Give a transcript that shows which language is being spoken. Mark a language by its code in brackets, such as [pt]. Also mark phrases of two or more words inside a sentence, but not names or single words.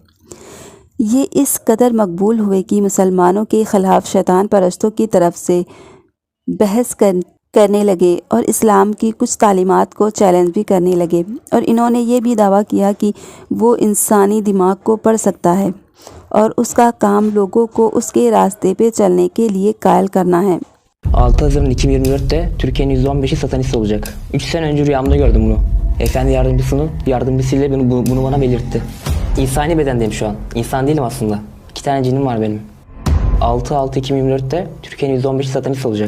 [ur] یہ اس قدر مقبول ہوئے کہ مسلمانوں کے خلاف شیطان پرستوں کی طرف سے بحث کرنے لگے اور اسلام کی کچھ تعلیمات کو چیلنج بھی کرنے لگے، اور انہوں نے یہ بھی دعویٰ کیا کہ وہ انسانی دماغ کو پڑھ سکتا ہے اور اس کا کام لوگوں کو اس کے راستے پہ چلنے کے لیے قائل کرنا ہے۔ [tr] 6 Haziran 2024'te Türkiye'nin %15'i satanist olacak. 3 sene önce rüyamda gördüm bunu. Efendi yardımcısıyla bunu bana belirtti. İnsani bedendeyim şu an. İnsan değilim aslında. 2 tane cinim var benim. 6/6/2024'te Türkiye'nin %15'i satanist olacak.